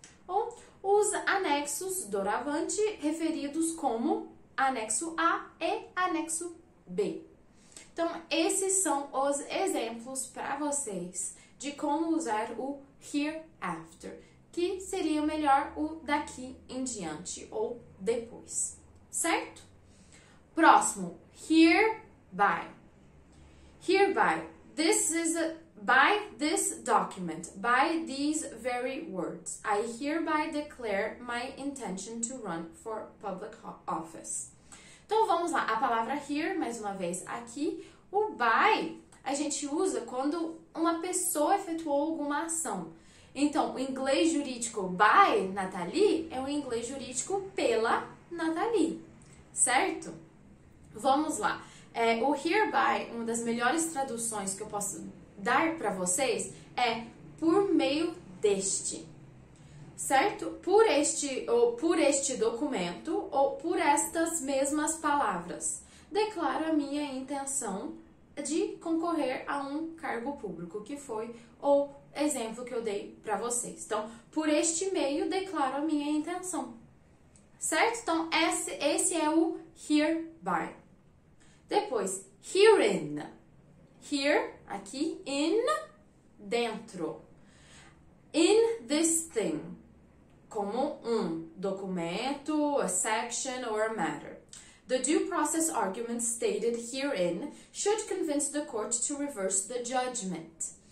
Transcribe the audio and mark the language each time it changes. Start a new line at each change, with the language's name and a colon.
Portuguese: Ou os anexos doravante, referidos como anexo A e anexo B. Então, esses são os exemplos para vocês de como usar o hereafter, que seria melhor o daqui em diante ou depois, certo? Próximo, hereby.
English: Hereby, by this document, by these very words, I hereby declare my intention to run for public office.
Portuguese: Então vamos lá, a palavra here, mais uma vez aqui, o by a gente usa quando uma pessoa efetuou alguma ação. Então, o inglês jurídico by Nathalie é o inglês jurídico pela Nathalie, certo? Vamos lá. O hereby, uma das melhores traduções que eu posso dar para vocês é por meio deste, certo? Por este documento ou por estas mesmas palavras, declaro a minha intenção de concorrer a um cargo público, que foi o exemplo que eu dei para vocês. Então, por este meio, declaro a minha intenção, certo? Então, esse é o hereby. Depois, herein. Here, aqui, in, dentro.
English: In this thing,
Portuguese: como um documento,
English: a section or a matter. The due process argument stated herein should convince the court to reverse the judgment.